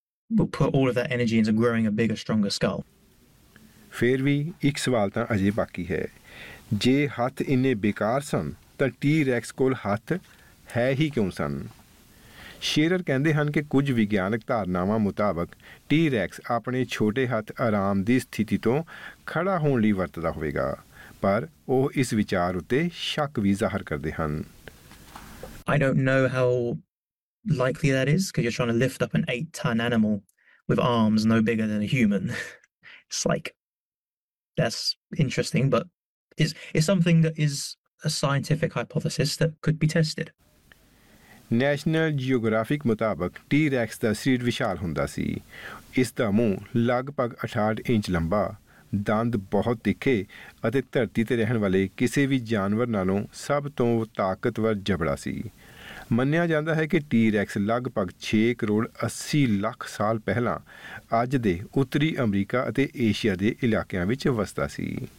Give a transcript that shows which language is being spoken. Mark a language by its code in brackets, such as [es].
[en] We'll put all of that energy into growing a bigger, stronger skull. [pa] ਫਿਰ ਵੀ ਇੱਕ ਸਵਾਲ ਤਾਂ ਅਜੇ ਬਾਕੀ ਹੈ। ਜੇ ਹੱਥ ਇੰਨੇ ਬੇਕਾਰ ਸਨ ਤਾਂ ਟੀ ਰੈਕਸ ਕੋਲ ਹੱਥ ਹੈ ਹੀ ਕਿਉਂ ਸਨ? ਸ਼ੇਰਰ ਕਹਿੰਦੇ ਹਨ ਕਿ ਕੁਝ ਵਿਗਿਆਨਕ ਧਾਰਨਾਵਾਂ ਮੁਤਾਬਕ ਟੀ ਰੈਕਸ ਆਪਣੇ ਛੋਟੇ ਹੱਥ ਆਰਾਮ ਦੀ ਸਥਿਤੀ ਤੋਂ ਖੜ੍ਹਾ ਹੋਣ ਲਈ ਵਰਤਦਾ ਹੋਵੇਗਾ, ਪਰ ਉਹ ਇਸ ਵਿਚਾਰ ਉੱਤੇ ਸ਼ੱਕ ਵੀ ਜ਼ਾਹਰ ਕਰਦੇ ਹਨ। [en] I don't know how likely that is because you're trying to lift up an 8-ton animal with arms no bigger than a human. It's like, that's interesting, but it's something that is a scientific hypothesis that could be tested. [pa] National geographic ਮੁਤਾਬਕ T racks ਦਾ ਸਰੀਰ ਵਿਸ਼ਾਲ ਹੁੰਦਾ ਸੀ। ਇਸ ਦਾ ਮੂੰਹ ਲਗਭਗ 68 inch ਲੰਬਾ, ਦੰਦ ਬਹੁਤ ਤਿੱਖੇ ਅਤੇ ਧਰਤੀ 'ਤੇ ਰਹਿਣ ਵਾਲੇ ਕਿਸੇ ਵੀ ਜਾਨਵਰ ਨਾਲੋਂ ਸਭ ਤੋਂ ਤਾਕਤਵਰ ਜਬੜਾ ਸੀ। ਮੰਨਿਆ ਜਾਂਦਾ ਹੈ ਕਿ ਟੀ ਰੈਕਸ ਲਗਭਗ 6.8 ਕਰੋੜ ਸਾਲ ਪਹਿਲਾਂ ਅੱਜ ਦੇ ਉੱਤਰੀ ਅਮਰੀਕਾ ਅਤੇ ਏਸ਼ੀਆ ਦੇ ਇਲਾਕਿਆਂ ਵਿੱਚ ਵਸਦਾ ਸੀ।